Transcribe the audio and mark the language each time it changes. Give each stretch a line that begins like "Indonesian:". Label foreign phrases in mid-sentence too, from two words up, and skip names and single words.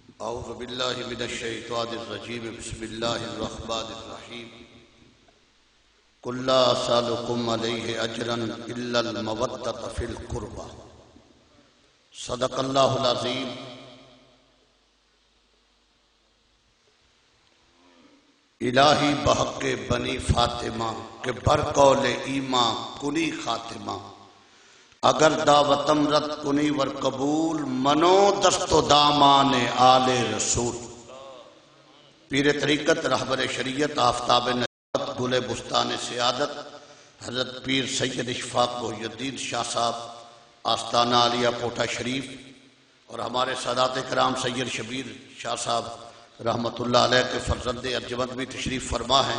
Arabic: اعوذ باللہ من الشیطان الرجیم بسم اللہ الرحمن الرحیم قل لا اسألکم علیہ اجرا الا المودۃ فی القربى صدق اللہ العظیم۔
Persian: الہی بحق بنی فاطمہ کہ برقول ایمان کنی خاتمہ، اگر دعوتم رد کنی ور قبول منو دست و دامان آل رسول۔
Urdu: پیر طریقت رہبر شریعت آفتاب نجات گل بستان سعادت حضرت پیر سید اشفاق محی الدین شاہ صاحب آستانہ عالیہ کوٹھہ شریف، اور ہمارے سادات کرام سید شبیر شاہ صاحب
Arabic: رحمت اللہ علیہ
Urdu: کے فرزند ارجمند بھی تشریف فرما ہیں۔